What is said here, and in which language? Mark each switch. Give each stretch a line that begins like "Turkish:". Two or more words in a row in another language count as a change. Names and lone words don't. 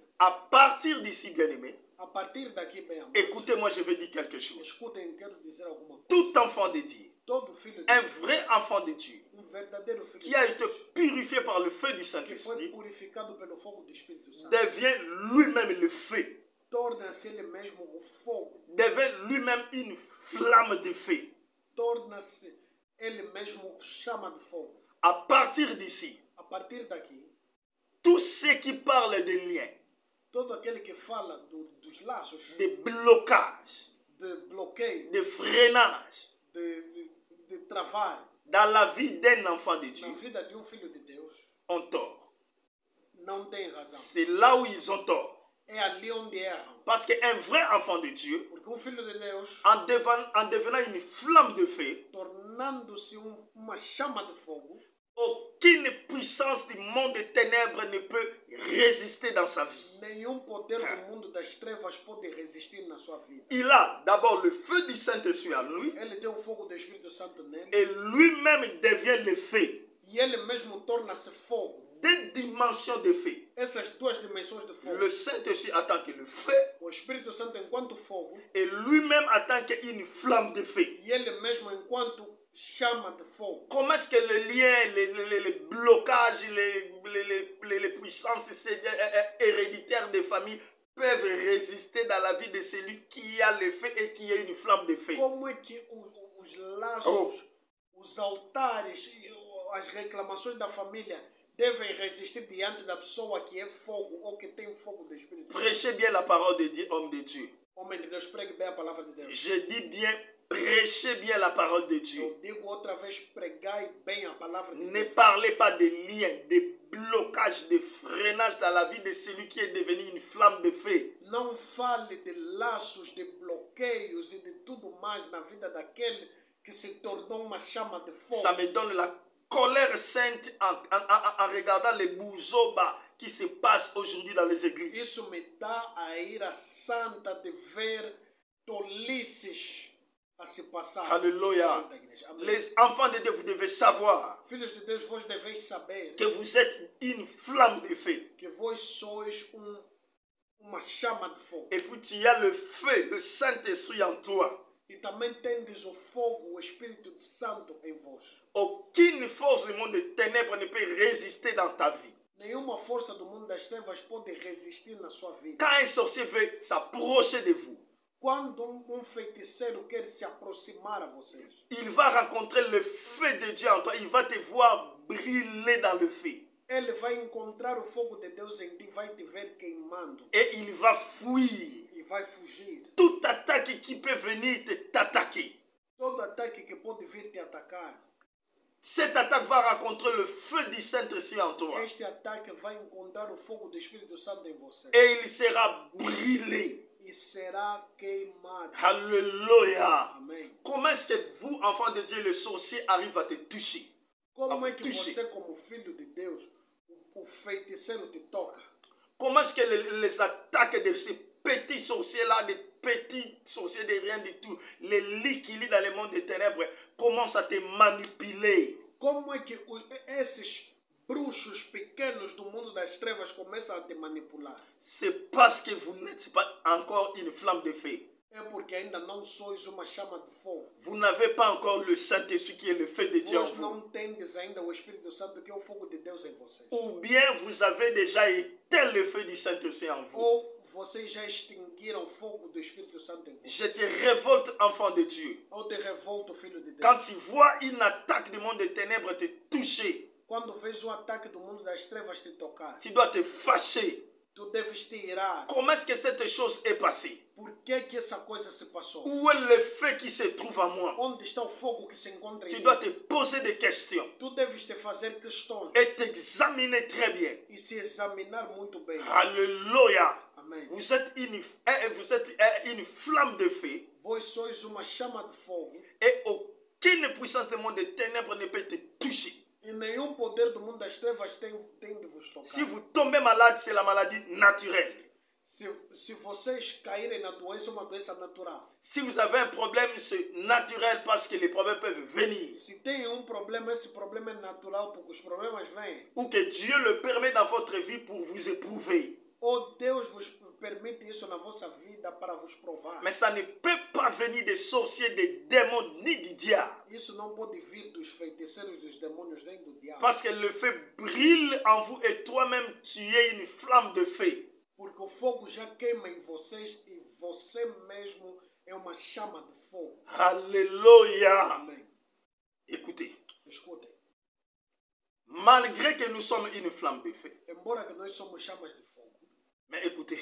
French: À partir d'ici, bien-aimé,
Portuguese: A partir daqui, bem amado,
French: écoutez-moi, je vais dire quelque chose.
Portuguese: escutem, quero dizer alguma coisa.
French: Tout enfant de Dieu,
Portuguese: Todo filho de
French: un
Portuguese: Deus,
French: vrai enfant de Dieu,
Portuguese: verdadeiro filho
French: qui
Portuguese: de
French: a
Portuguese: Deus,
French: été purifié par le feu du
Portuguese: que foi
French: Saint-Esprit,
Portuguese: purificado pelo fogo do Espírito Santo,
French: devient lui-même le feu,
Portuguese: torna-se ele mesmo o fogo,
French: devient lui-même une flamme de feu.
Portuguese: torna-se ele mesmo chama de fogo.
French: À partir d'ici,
Portuguese: A partir daqui,
French: tous ceux qui parlent de liens,
Portuguese: todo aquele que fala dos laços,
French: de blocage,
Portuguese: de bloqueio,
French: de freinage
Portuguese: de travar
French: dans la vie d'un enfant de
Portuguese: na
French: Dieu
Portuguese: vida de filho de Deus,
French: ont tort.
Portuguese: não tem razão.
French: C'est là où ils ont tort.
Portuguese: É ali onde erram.
French: Parce qu'un vrai enfant de Dieu,
Portuguese: Porque filho de Deus,
French: en devenant une flamme de feu,
Portuguese: tornando-se uma chama de fogo,
French: Aucune puissance du monde des ténèbres ne peut résister dans sa vie.
Portuguese: Nenhum poder do mundo das trevas pode resistir na sua vida.
French: Il a d'abord le feu du Saint-Esprit en lui
Portuguese: Ele tem o fogo do Espírito Santo nele.
French: et lui-même devient le feu.
Portuguese: E ele mesmo torna-se fogo.
French: Deux dimensions de feu.
Portuguese: Essas duas dimensões de fogo.
French: Le Saint-Esprit en tant que le feu
Portuguese: O Espírito Santo enquanto fogo.
French: et lui-même en tant qu'une flamme de feu.
Portuguese: E ele mesmo enquanto chama de fogo.
French: Comment est-ce que les liens, les blocages, les puissances héréditaires des familles peuvent résister dans la vie de celui qui a le feu et qui a une flamme de feu?
Portuguese: Como é que os laços, os altares, as reclamações da família devem resistir diante da pessoa que é fogo ou que tem fogo do Espírito?
French: Prêchez bien la parole de Dieu, homme de Dieu.
Portuguese: Homem de Deus, pregue bem a palavra de Deus.
French: Je dis bien, prêchez bien la parole de Dieu.
Portuguese: Eu digo outra vez, pregai bem a palavra de
French: Ne
Portuguese: Deus.
French: parlez pas de liens, de blocages, de freinages dans la vie de celui qui est devenu une flamme de feu.
Portuguese: Não fale de laços, de bloqueios e de tudo mais na vida daquele que se tornou uma chama de fogo.
French: Ça me donne la colère sainte en regardant les bouzobas qui se passent aujourd'hui dans les églises.
Portuguese: Isso me dá a ira santa de ver tolices a se passar.
French: Alléluia.
Portuguese: dentro da igreja. Amém.
French: Les enfants de Dieu, vous devez savoir
Portuguese: Filhos de Deus, vós deveis saber
French: que vous êtes une flamme de feu.
Portuguese: que vós sois uma chama de fogo.
French: Et puis tu as le feu, le Saint-Esprit en toi.
Portuguese: E também tendes o fogo, o Espírito Santo em vós.
French: Aucune force du monde des ténèbres ne peut résister dans ta vie.
Portuguese: Nenhuma força do mundo das trevas pode resistir na sua vida.
French: Quand un sorcier veut s'approcher de vous,
Portuguese: Quando feiticeiro quer se aproximar a vocês,
French: il va rencontrer le feu de Dieu en toi. Il va te voir briller dans le feu.
Portuguese: ele vai encontrar o fogo de Deus em ti, vai te ver queimando
French: Et il va fuir
Portuguese: e vai fugir.
French: toute attaque qui peut venir t'attaquer.
Portuguese: Todo ataque que pode vir te atacar,
French: Cette attaque va rencontrer le feu du Saint-Esprit en toi.
Portuguese: este ataque vai encontrar o fogo do Espírito Santo em você
French: Et il sera brûlé.
Portuguese: e será queimado.
French: Alléluia.
Portuguese: Amém.
French: Comment est-ce que vous, enfants de Dieu, le sorcier arrive à te toucher?
Portuguese: Como é que
French: Touché.
Portuguese: você, como filho de Deus, o feiticeiro te toca?
French: Comment est-ce que les attaques de ces petits sorciers-là, des petits sorciers de rien du tout, les lits qui lient dans le monde des ténèbres, commencent à te manipuler?
Portuguese: Como é que esses bruxos pequenos do mundo das trevas começam a te manipular?
French: C'est parce que vous n'êtes pas encore une flamme de feu.
Portuguese: É porque ainda não sois uma chama de fogo.
French: Vous n'avez pas encore le Saint-Esprit qui est le feu de Dieu en
Portuguese: Vós
French: vous.
Portuguese: não tendes ainda o Espírito Santo, que é o fogo de Deus em vocês.
French: Ou bien vous avez déjà éteint le feu du Saint-Esprit en vous.
Portuguese: Ou vocês já extinguiram o fogo do Espírito Santo em vocês.
French: Je te révolte, enfant de Dieu.
Portuguese: Ou te revolta, filho de Deus.
French: Quand tu vois une attaque du monde des ténèbres te toucher,
Portuguese: Quando vês um ataque do mundo das trevas te tocar,
French: tu dois te fâcher.
Portuguese: tu deves te irar.
French: Comment est-ce que cette chose est passée?
Portuguese: Por que essa coisa se passou?
French: Où est le feu qui se trouve en moi?
Portuguese: Onde está o fogo que se encontra em
French: Tu
Portuguese: mim?
French: dois te poser des questions
Portuguese: Tu deves te fazer questões
French: et t'examiner très bien.
Portuguese: e se examinar muito bem.
French: Alléluia.
Portuguese: Amém.
French: Vous êtes une flamme de feu
Portuguese: Vós sois uma chama de fogo
French: et aucune puissance du monde des ténèbres ne peut te toucher.
Portuguese: e nenhum poder do mundo das trevas tem de vos tocar.
French: Si vous tombez malade, c'est la maladie naturelle.
Portuguese: Se vocês caírem na doença, é uma doença natural.
French: Si vous avez un problème, c'est naturel parce que les problèmes peuvent venir.
Portuguese: Se tem um problema, esse problema é natural porque os problemas vêm.
French: Ou que Dieu le permet dans votre vie pour vous éprouver.
Portuguese: Ou Deus vos permite isso na vossa vida para vos provar.
French: Mais ça ne peut pas venir des sorciers, des démons, ni du diable.
Portuguese: Isso não pode vir dos feiticeiros, dos demônios, nem do diabo.
French: Parce que le feu brille en vous et toi-même tu es une flamme de feu.
Portuguese: Porque o fogo já queima em vocês e você mesmo é uma chama de fogo.
French: Alléluia.
Portuguese: Amém.
French: Écoutez,
Portuguese: Escutem.
French: malgré que nous sommes une flamme de feu,
Portuguese: Embora que nós somos chamas de fogo.
French: mais écoutez,